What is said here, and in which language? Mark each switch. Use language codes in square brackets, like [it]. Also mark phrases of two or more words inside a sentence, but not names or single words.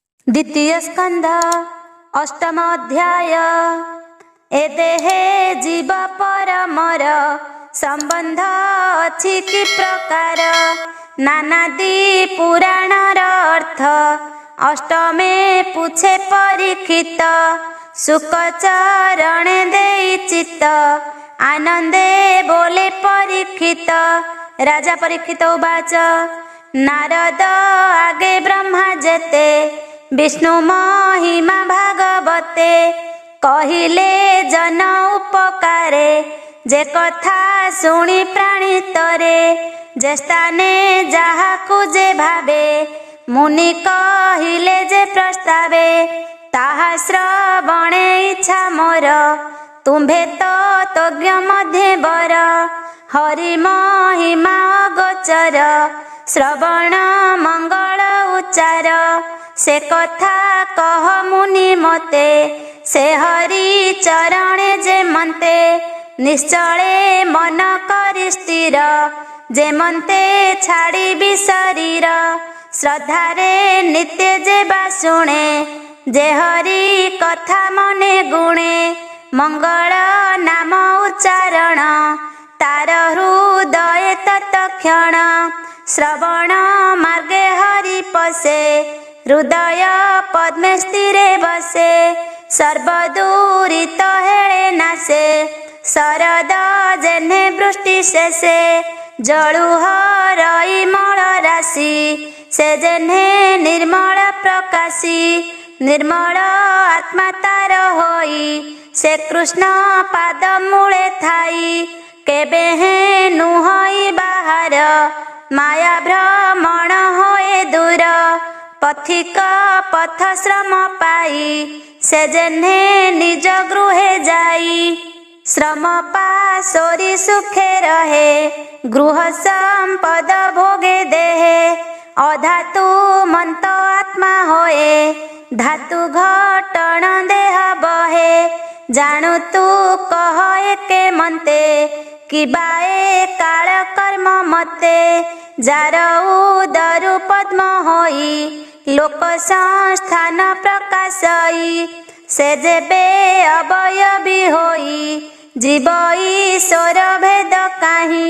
[or] ଦ୍ୱିତୀୟ ସ୍କନ୍ଧ ଅଷ୍ଟମ ଅଧ୍ୟାୟ। ଏ ଦେହେ ଜୀବ ପରମର ସମ୍ବନ୍ଧ ଅଛି କି ପ୍ରକାର, ନାନାଦି ପୁରାଣର ଅର୍ଥ ଅଷ୍ଟମେ ପୂଛେ ପରୀକ୍ଷିତ। ସୁଖଚରଣେ ଦେଇ ଚିତ୍ତ ଆନନ୍ଦେ ବୋଲେ ପରୀକ୍ଷିତ। ରାଜା ପରୀକ୍ଷିତ ଉବାଚ ନାରଦ ଆଗେ ବ୍ରହ୍ମା ଯେତେ ବିଷ୍ଣୁ ମହିମା ଭାଗବତେ, କହିଲେ ଜନ ଉପକାରେ ଯେ କଥା ଶୁଣୀ ପ୍ରାଣିତରେ। ଯେ ସ୍ଥାନେ ଯାହାକୁ ଯେ ଭାବେ ମୁନି କହିଲେ ଯେ ପ୍ରସ୍ତାବେ, ତାହା ଶ୍ରବଣେ ଇଚ୍ଛା ମୋର ତୁମ୍ଭେ ତଜ୍ଞ ମଧ୍ୟେ ବର। ହରି ମହିମା ଗୋଚର ଶ୍ରବଣ ମଙ୍ଗଳ ଉଚ୍ଚାର, ସେ କଥା କହ ମୁନି ମତେ ସେ ହରି ଚରଣେ ଯେ ମନ୍ତେ। ନିଶ୍ଚଳେ ମନ କରି ସ୍ଥିର ଯେ ମନ୍ତେ ଛାଡ଼ି ଶରୀର। ଶ୍ରଦ୍ଧାରେ ନିତ୍ୟ ଯେ ବା ଶୁଣେ ଯେ ହରି କଥା ମନେ ଗୁଣେ। ମଙ୍ଗଳ ନାମ ଉଚ୍ଚାରଣ ତାର ହୃଦୟ ତତ୍କ୍ଷଣ, ଶ୍ରବଣ ମାର୍ଗେ ହରି ପଶେ ହୃଦୟ ପଦ୍ମେ ସ୍ଥିରେ ବସେ। ସର୍ବଦୁରିତ ହେଳେ ନାଶେ ଶରଦ ଯେନେ ବୃଷ୍ଟି ଶେଷେ। ଜଳୁ ହରଇ ମଳ ରାଶି ସେ ଯେନେ ନିର୍ମଳ ପ୍ରକାଶୀ। ନିର୍ମଳ ଆତ୍ମା ତାର ହୋଇ ସେ କୃଷ୍ଣ ପାଦ ମୂଳେ ଥାଇ। କେବେ ହେ ନୁହଇ ବାହର ମାୟା ଭ୍ରମଣ ହୋଏ ଦୂର। ପଥିକ ପଥ ଶ୍ରମ ପାଇ ସେ ଯେନେ ନିଜ ଗୃହେ ଯାଇ। ଶ୍ରମ ପାଶୋରି ସୁଖେ ରହେ ଗୃହ ସମ୍ପଦ ଭୋଗେ ଦେହେ। ଅଧାତୁ ମନ୍ତ ଆତ୍ମା ହୋଏ ଧାତୁ ଘଟନ ଦେହ ବହେ। ଜାଣୁ ତୁ କହ ଏକେ ମନ୍ତେ କି ବାଏ କାଳ କର୍ମ ମତେ। ଯାର ଉଦରୁ ପଦ୍ମ ହୋଇ ଲୋକ ସଂସ୍ଥାନ ପ୍ରକାଶଇ। ସେ ଯେବେ ଅବୟବୀ ହୋଇ ଜୀବ ଈଶ୍ୱର ଭେଦ କାହିଁ।